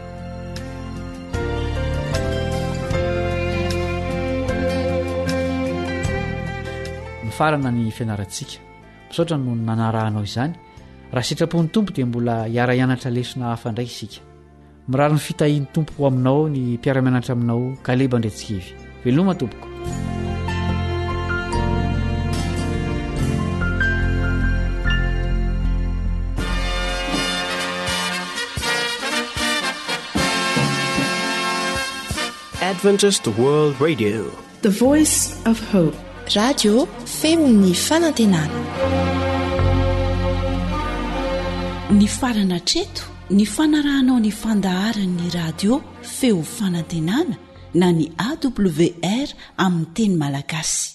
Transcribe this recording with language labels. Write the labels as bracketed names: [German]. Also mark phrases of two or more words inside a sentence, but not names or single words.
[Malagasy] Farana ny fianarantsika misaotra no nanarahanao izany. Raha sitrapon'ny tompo dia mbola hiara-ianatra lesona hafa indray isika. Mirary ny fitahian'ny tompo ho aminao ny mpiara-mianatra aminao Kaleba Ndretsikivy. Veloma tompoko. [English] Adventist World Radio, the voice of hope. [Malagasy] Radio feon'ny fanantenana. Ny farana treto ny fanarahanao ny fandaharan'ny radio feo fanantenana na ny AWR amin'ny teny malagasy.